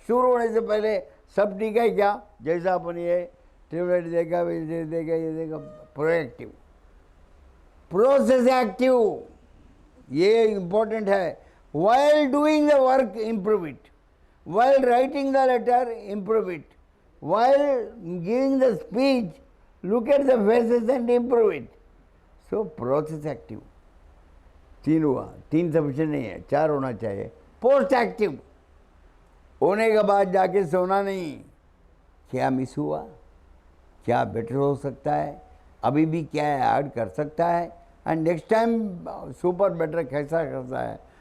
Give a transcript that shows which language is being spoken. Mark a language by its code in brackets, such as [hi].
[hi] शुरू होने से पहले सब ठीक है क्या, जैसा अपन ये ट्यूबलाइट देगा, वैसे देगा, ये देगा, प्रोएक्टिव। प्रोसेस एक्टिव, ये इम्पोर्टेंट है। [en] While doing the work improve it, while writing the letter improve it, while giving the speech, look at the faces and improve it. So process active. [hi] 3 हुआ, 3 sufficient नहीं है, 4 होना चाहिए. Post active होने के बाद जाके सोना नहीं, क्या मिस हुआ, क्या बेटर हो सकता है, अभी भी क्या ऐड कर सकता है, [en] and next time super better [hi] कैसा करता है.